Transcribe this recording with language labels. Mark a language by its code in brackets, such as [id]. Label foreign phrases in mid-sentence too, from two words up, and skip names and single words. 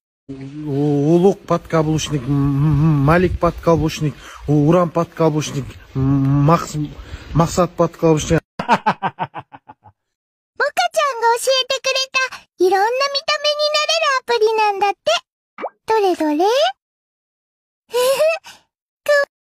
[ru] Улук подкаблучник, Малик подкаблучник, Уран подкаблучник, Максат подкаблучник. [ja] モカちゃんが教えてくれたいろんな見た目になれるアプリなんだって。どれどれ？